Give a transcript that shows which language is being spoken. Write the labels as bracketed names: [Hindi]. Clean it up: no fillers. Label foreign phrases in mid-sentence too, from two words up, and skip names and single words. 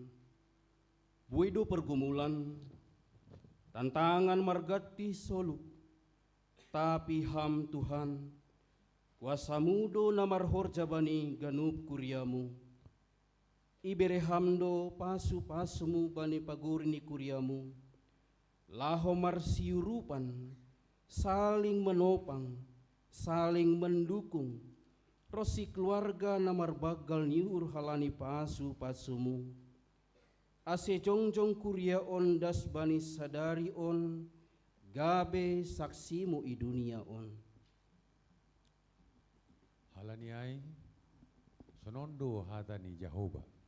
[Batak Simalungun] Buido [Indonesian] pergumulan, tantangan [Batak Simalungun] margati soluk, tapi ham Tuhan, kuasa mudo na marhor jabani ganup kuriamu. Ibere hamdo pasu-pasumu bani pagurini kuriamu, laho marsiurupan, [Indonesian] saling menopang, saling mendukung, [Batak Simalungun] Rosi keluarga namar bagal niur halani pasu-pasumu. Ase jongjong kuria on das bani sadari on, gabe saksimu i dunia on. Halani ai, sonondo hatani Jehovah.